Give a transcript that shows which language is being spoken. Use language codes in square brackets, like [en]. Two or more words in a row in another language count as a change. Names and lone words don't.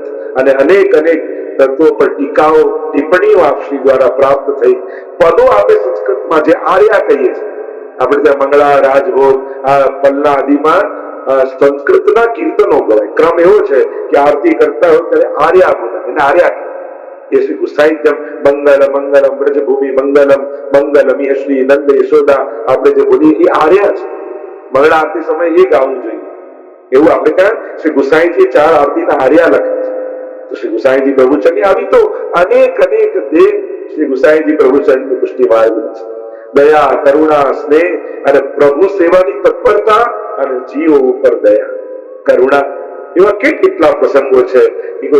[gu] અને અનેક તત્વો પર ટીકાઓ, ટિપ્પણીઓ આપશ્રી દ્વારા પ્રાપ્ત થઈ. પદો આપે સંસ્કૃતમાં જે આર્યા કહીએ છીએ, આપણે ત્યાં મંગળા, રાજભોગ, આ પલ્લા આદિમાં સંસ્કૃતના કીર્તનો બોલાય. ક્રમ એવો છે કે આરતી કરતા હોય ત્યારે આર્યા બોલે, એને આર્યા કહે. [bra] ये श्री गुसाई मंगल मंगलम ब्रजभूमि मंगलम मंगलम ये श्री नंद यशोदा [gu] આપણે જે બોલી એ આર્યા છે. મંગળા આરતી સમયે એ ગાવું જોઈએ એવું આપણે ત્યાં શ્રી ગુસાઈજી 4 આરતીના આર્યા લખે છે. તો શ્રી ગુસાઈજી પ્રભુચરની આવી તો અનેક દેવ શ્રી ગુસાઈજી પ્રભુચરની પુષ્ટિ માર્ગ છે. દયા, કરુણા, સ્નેહ અને પ્રભુ સેવાની તત્પરતા અને જીવો ઉપર દયા, કરુણા એવા કેટલા પ્રસંગો છે કે કોઈ